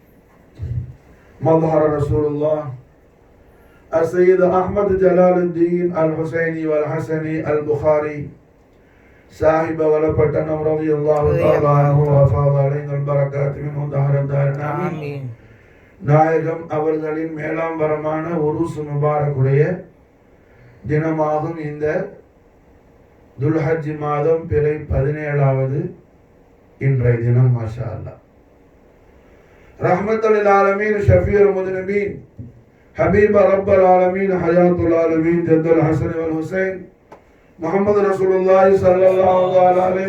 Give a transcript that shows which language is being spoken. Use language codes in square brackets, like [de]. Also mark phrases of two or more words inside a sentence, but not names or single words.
[ar] مظهر رسول الله السيد أحمد جلال الدين الحسيني والحسني البخاري صاحب ولپٹنم رضي الله تعالى عنه وفاض علينا البركات منه دهر الدارنا آمين [ta] நாயகம் அவர்களின் மேலாம் வரமான உருஸ் முபாரக்குடைய தினமாகும் இந்த துல்ஹஜ் மாதம் பிறை 17வது இன்றைய தினம் [ar] ما شاء الله رحمة للعالمين شفيع المذنبين حبيب رب العالمين حياة العالمين جد الحسن والحسين محمد رسول الله صلى الله عليه